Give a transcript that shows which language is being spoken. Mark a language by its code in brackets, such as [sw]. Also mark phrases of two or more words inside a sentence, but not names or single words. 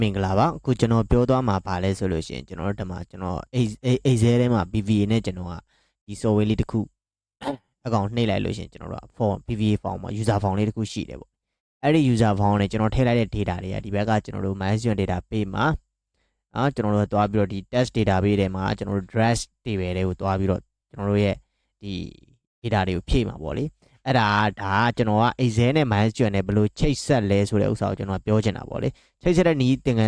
[my] မင်္ဂလာပါအခုကျွန်တော်ပြောသွားမှာပါလဲဆိုလို့ရှိရင်ကျွန်တော်တို့ဒီမှာကျွန်တော်အိဇဲထဲမှာ PVA နဲ့ကျွန်တော်ကဒီ software လေးတစ်ခုအကောင့်နှိပ်လိုက်လို့ရှိရင်ကျွန်တော်တို့က [en] form PVA form [my] မှာ [en] user form [my] လေးတစ်ခုရှိတယ်ပေါ့အဲ့ဒီ [en] user form [my] နဲ့ကျွန်တော်ထည့်လိုက်တဲ့ data တွေကဒီဘက်ကကျွန်တော်တို့ [en] MySQL data page [my] မှာကျွန်တော်တို့သွား ပြီးတော့ဒီ [en] test data page [my] ထဲမှာကျွန်တော်တို့ [en] dress table [my] တွေကိုသွားပြီးတော့ကျွန်တော်တို့ရဲ့ဒီ data တွေကိုဖြည့်မှာပေါ့လေအဲ့ဒါကျွန်တော်က Excel နဲ့ MySQL နဲ့ဘယ်လိုချိတ်ဆက်လဲဆိုတဲ့ဥစ္စာကိုကျွန်တော်ပြောချင်တာပေါ့လေချိတ်ဆက်တဲ့နည်းသင်ခ